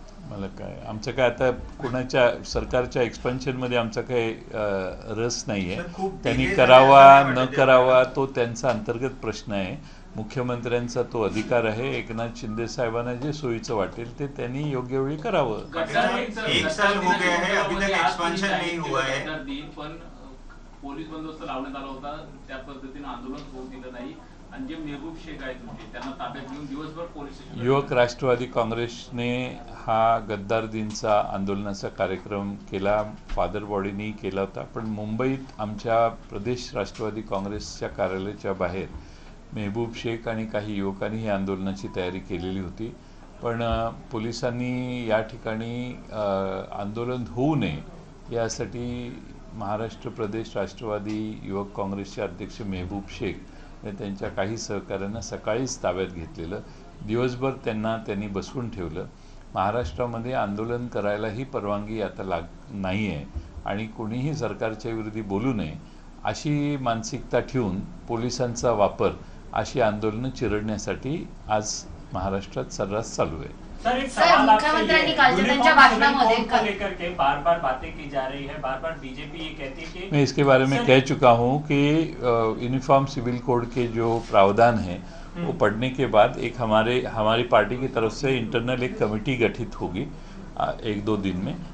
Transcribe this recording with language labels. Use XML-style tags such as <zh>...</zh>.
<mr>मला काय, आमचं काय आता कोणाच्या सरकारच्या एक्सपेन्शन मध्ये आमचा काही रस नाही आहे. त्यांनी करावा न करावा तो त्यांचा अंतर्गत प्रश्न आहे. मुख्यमंत्र्यांचा तो अधिकार आहे. एकनाथ शिंदे साहेबांना जे सोयीचं वाटेल ते त्यांनी योग्य वेळी करावं.</mr> <hi>एक साल हो गया है, अभी तक एक्सपेंशन नहीं हुआ है.</hi> <mr>पण पोलीस बंदोबस्त लावण्यात आला होता, त्या पद्धतीने आंदोलन होऊ दिलं नाही आणि जे मेहबूब शेख आहेत त्यांना ताब्यात घेऊन दिवसभर पोलीस. युवक राष्ट्रवादी काँग्रेसने हा गद्दार दिनचा आंदोलनाचा कार्यक्रम केला, फादर बॉडीनी केला होता. पण मुंबईत आमच्या प्रदेश राष्ट्रवादी काँग्रेसच्या कार्यालयाच्या बाहेर मेहबूब शेख आणि काही युवकांनी ही आंदोलनाची तयारी केलेली होती. पण पोलिसांनी या ठिकाणी आंदोलन होऊ नये यासाठी महाराष्ट्र प्रदेश राष्ट्रवादी युवक काँग्रेसचे अध्यक्ष मेहबूब शेख आणि त्यांच्या काही सहकाऱ्यांना सकाळीच ताब्यात घेतलेलं. दिवसभर त्यांनी बसवून ठेवलं. महाराष्ट्रामध्ये आंदोलन करायलाही परवानगी आता नाही आहे आणि कोणीही सरकारच्या विरोधी बोलू नये अशी मानसिकता ठेवून पोलिसांचा वापर अशी आंदोलनं चिरडण्यासाठी आज महाराष्ट्रात सर्रास चालू आहे. सर, मुख्यमंत्र्यांनी कालच्या त्यांच्या भाषणामध्ये</mr> <hi>लेकर के बार-बार बातें की जा रही है, बार-बार बीजेपी ये कहती है कि मैं इसके बारे में कह चुका हूं कि यूनिफॉर्म सिविल कोड के जो प्रावधान हैं वो पढ़ने के बाद एक हमारी पार्टी की तरफ से इंटरनल एक कमेटी गठित होगी 1-2 दिन में.</hi>